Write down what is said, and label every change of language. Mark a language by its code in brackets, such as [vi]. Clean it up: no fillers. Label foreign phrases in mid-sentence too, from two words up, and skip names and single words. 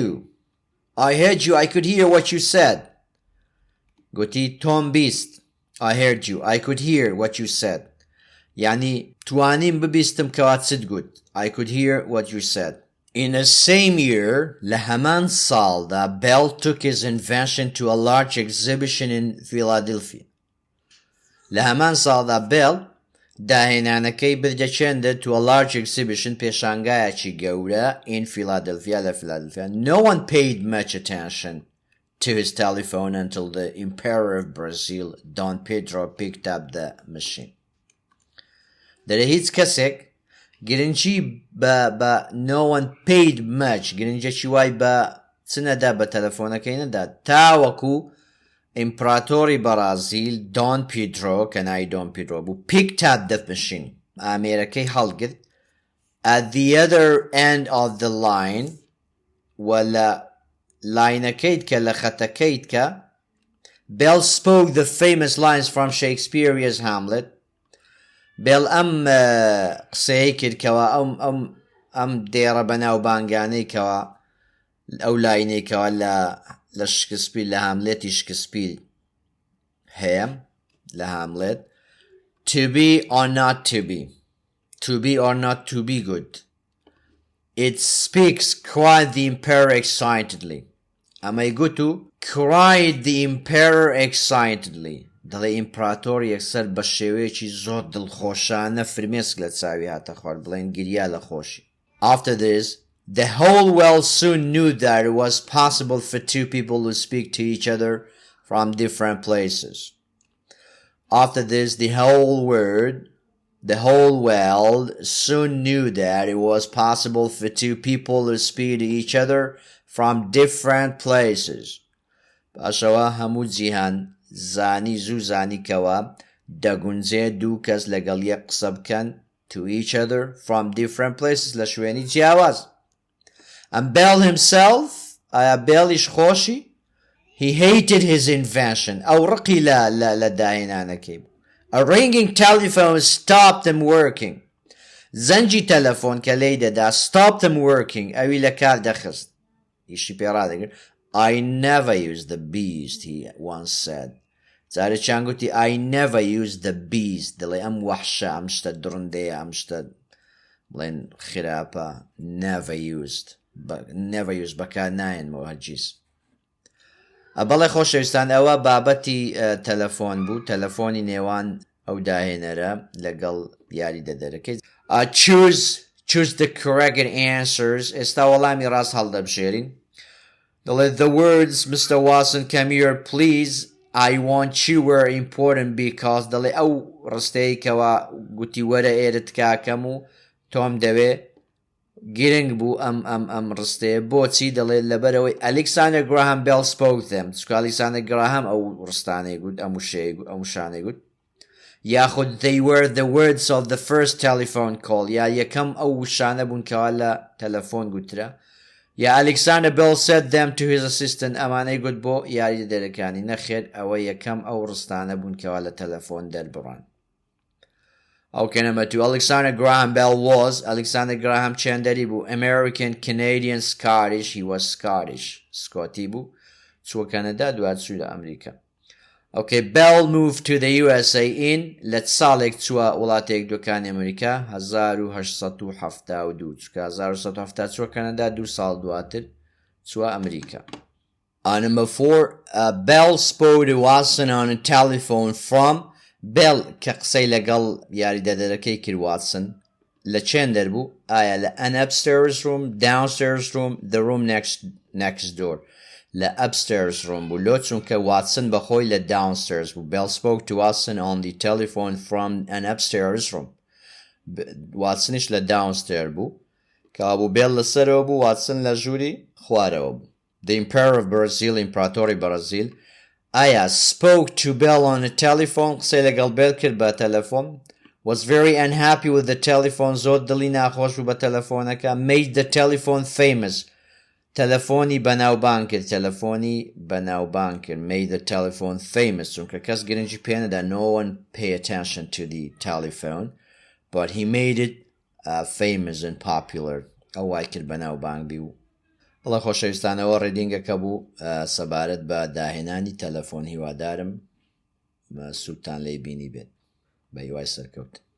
[en] you I could hear what you said [ckb] گوتی تۆم بیست [en] I heard you I could hear what you said يعني [ckb] توانیم ببیستم کەوا چت گوت [en] I could hear what you said In the same year [ckb] لە هەمان ساڵدا [en] Bell took his invention to a large exhibition in Philadelphia [ckb] لە هەمان ساڵدا Bell داهێنانەکەی بردەچێندە [en] to a large exhibition [ckb] پێشانگایەکی گەورە [en] in Philadelphia لە Philadelphia No one paid much attention to his telephone until the Emperor of Brazil Dom Pedro picked up the machine [ckb] دەرێ هیچ کەسێک گرنگی بە [en] no one paid much [ckb] گرنگێکی وای بە چ نەدا بە تەلەفۆنەکەی نەدا تاوەکو ئیمپراتۆری بەرازیل دۆن پیدرۆ کە ناوی دۆن پیدرۆ بوو [en] picked up the machine [ckb] ئامێرەکەی هەڵگرت [en] at the other end of the line [ckb] و لە لاینەکەیت کە لە خەتەکەیت کە [en] Bell spoke the famous lines from Shakespeare's Hamlet Bell [ckb] ئەم قسەیە کرد کەوا ئەم دێڕە بەناو بانگانەی کەوا ئەو لاینەی کەوا لە شکسپیر لە هاملێتی شکسپیر هەیە لە هاملێت [en] to be or not to be or not to be good It speaks cried the emperor excitedly [ckb] ئەمەی گوت و [en] cried the emperor excitedly [ckb] دەڵێ ئیمپراتۆر یەکسەر بە شێوەیەکی زۆر دڵخۆشانە فرمێسک لە چاوی هاتە خوارد بڵێن گریا لە خۆشی [en] After this the whole world soon knew that it was possible for two people to speak to each other from different places After this the whole world soon knew that it was possible for two people to speak to each other from different places [ckb] پاشەوە هەموو جیهان زانی زوو زانی کەوا دەگونجێ دوو کەس لەگەڵ یەک قسە بکەن [en] to each other from different places [ckb] لە شوێنی جیاواز [en] and Bell himself [ckb] ئایا بێڵیش خۆشی [en] he hated his invention [ckb] ئەو ڕقی لە داهێنانەکەی بوو [en] a ringing telephone stopped him working [ckb] زەنجی تەلەفۆن کە لێی دەدا [en] stopped him working [ckb] ئەوی لە کار دەخست ئیشی پێڕادەگرت [en] I never used the beast he once said [ckb] جارێکیان گوتی [en] I never used the beast [ckb] دەڵێ ئەم وەحشە ئەم شتە درندەیە ئەم شتە بڵێن خراپە [en] never used [ckb] بەکار نایەنمەوە هەرگیز بەڵێ خۆشەویستان ئەوە بابەتی تەلەفۆن بوو تەلەفۆنی نێوان ئەو داهێنەرە لەگەڵ یاری دەدەرەکەی [en] choose the correct answers [ckb] ئێستا وەڵامی ڕاست هەڵدەبژێرین دەڵێ [en] the words Mr. Watson come here please I want you were important because [ckb] دەڵێ ئەو ڕستەیە کەوا گوتی وەرە ئێرت کاکەم و تۆم دەوێ گرنگ بوو ئەم ڕستەیە بۆچی دەڵێ لەبەرەوەی [en] Alexander Graham Bell spoke them [ckb] چکە Alexander Graham ئەو ڕستانەی گوت ئەم شانەی گوت یاخود [en] they were the words of the first telephone call [ckb] یا یەکەم ئەو شانە بوون کەوا لە تەلەفۆن گوترا یا [en] Alexander Bell said them to his assistant [ckb] ئەمانەی گوت بۆ یاری دەرەکانی نەخێر ئەوە یەکەم ئەو ڕستانە بوون کەوا لە تەلەفۆن دەربڕان [en] Okay, number 2. Alexander Graham Bell was Alexander Graham [ckb] چەندەری بوو [en] American, Canadian, Scottish. He was Scottish. Scotty بوو. [ckb] چوە کەنەدا دوات چوو لە ئەمریکا. [en] Okay, Bell moved to the USA in [ckb] لە ساڵێک چووە وڵاتێک دۆکانی ئەمریکا 1872 چکە 1870 چوە کەنەدا 2 ساڵ دواتر چووە ئەمریکا. [en] Number 4, Bell spoke to Watson on a telephone from Bell [ckb] کە قسەی لەگەڵ یاریدەدەرەکەی کرد واتسن لە چێن دەربوو؟ ئایا لە [en] an upstairs room, downstairs room, the room next door. [ckb] لە [en] upstairs room [ckb] بوو لۆ چونکە واتسن بەخۆی لە downstairs بوو. [en] Bell spoke to Watson on the telephone from an upstairs room. [ckb] واتسنیش لە downstairs بوو کە بوو بێل لەسەرەوە بوو واتسن لە ژووری خوارەوە بوو. [en] The Emperor of Brazil, [ckb] ئیمپراتۆری بەرازیل، ئایا [en] spoke to Bell on a telephone [ckb] قسەی لەگەڵ بێل کرد بە تەلەفۆن [en] was very unhappy with the telephone [ckb] زۆر دڵی ناخۆش بوو بە تەلەفۆنەکە [en] made the telephone famous [ckb] تەلەفۆنی بەناوبانگ کرد [en] made the telephone famous [ckb] چونکە کەس گرنگی پێنەدا [en] no one pay attention to the telephone but he made it famous and popular [ckb] ئەوای کرد بەناوبانگ بی و بەڵێ خۆشەویستانەوە ڕێدینگەکە بوو سەبارەت بە داهێنانی تەلەفۆن هیوادارم سوودتان لێی بینی بێت بە هیوای سەرکەوت.